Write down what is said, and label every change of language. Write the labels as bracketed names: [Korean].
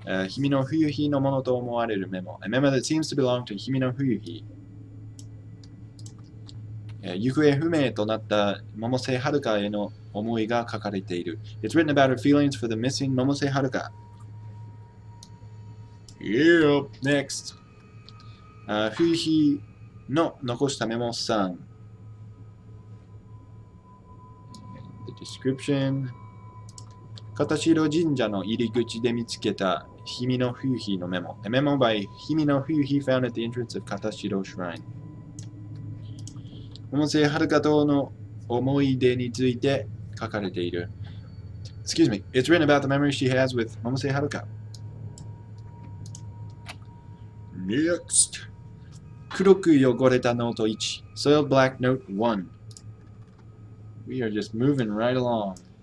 [Japanese] 君の冬日のものと思われるメモ。 [English] A memo that seems to belong to 君の冬日。 [Japanese] 行方不明となった百瀬はるかへの思いが書かれている。 [English] It's written about her feelings for the missing 百瀬はるか。 Yep, next. [Japanese] 冬日の残したメモ3。 [English] The description. [Japanese] 片白神社の入り口で見つけた氷見の冬日のメモ。 [English] A memo by 氷見の冬日 found at the entrance of 片白 Shrine. [Japanese] 百瀬はるかとの思い出について書かれている。 [English] Excuse me. It's written about the memories she has with 百瀬はるか。 Next. [Japanese] 黒く汚れたノート1。 [English] Soiled black note 1. We are just moving right along.